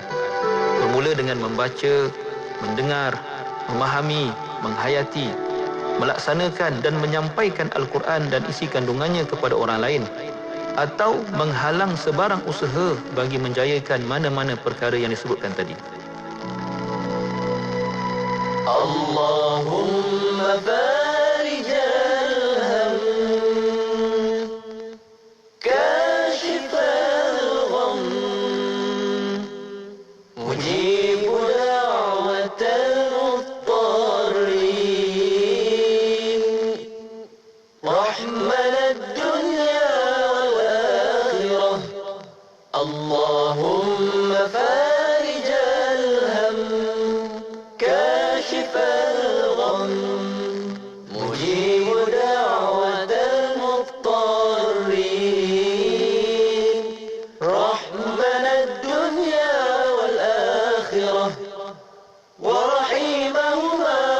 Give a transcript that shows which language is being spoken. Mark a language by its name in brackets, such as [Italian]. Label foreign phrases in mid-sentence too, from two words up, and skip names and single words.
[Malay] Bermula dengan membaca, mendengar, memahami, menghayati, melaksanakan dan menyampaikan Al-Quran dan isi kandungannya kepada orang lain, atau menghalang sebarang usaha bagi menjayakan mana-mana perkara yang disebutkan tadi. [Arabic] اللهم فارج الهم كاشف الغم مجيب دعوة المضطرين رحمن الدنيا والآخرة. اللهم فارج الهم كاشف الغم مجيب دعوة المضطرين رحمن الدنيا والآخرة ورحيمهما